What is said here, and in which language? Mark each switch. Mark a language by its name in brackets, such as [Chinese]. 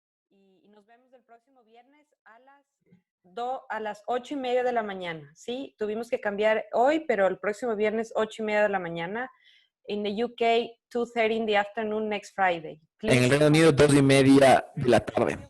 [Spanish] Y nos vemos el próximo viernes a las 8:30 de la mañana. Sí, tuvimos que cambiar hoy, pero el próximo viernes 8:30 de la mañana. [English] In the UK, 2:30 in the afternoon next Friday. Please. [Spanish] En el Reino Unido, 2:30 de la tarde.